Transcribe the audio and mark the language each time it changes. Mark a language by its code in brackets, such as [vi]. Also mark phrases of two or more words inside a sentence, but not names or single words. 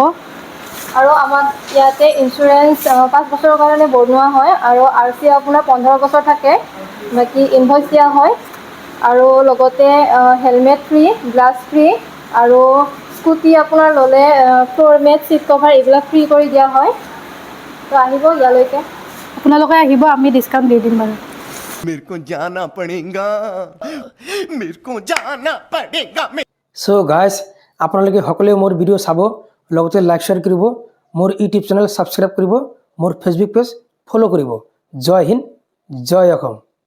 [as] আৰু আমাৰ ইয়াতে ইঞ্চুৰেঞ্চ 5 বছৰৰ কাৰণে বনোৱা হয়, আৰু RC আপোনাৰ 15 বছৰ থাকে। বাকী ইনভইচ দিয়া হয়, আৰু লগতে [en] helmet free, glass free, [as] আৰু স্কুটি আপোনাৰ ল'লে [en] floor mat, seat cover [as] এইবিলাক ফ্ৰী কৰি দিয়া হয়। তো আহিব ইয়ালৈকে, আপোনালোকে আহিব, আমি ডিছকাউণ্ট দি দিম বাৰু। [hi] मेरे को जाना पड़ेगा, मेरे को जाना पड़ेगा। [as] চ' গাইজ আপোনালোকে সকলোৱে মোৰ ভিডিঅ' চাব, লগতে [en] like share [as] কৰিব, মোৰ [en] YouTube channel subscribe [as] কৰিব, মোৰ [en] Facebook page follow' [as] কৰিব। জয় হিন্দ, জয় অসম।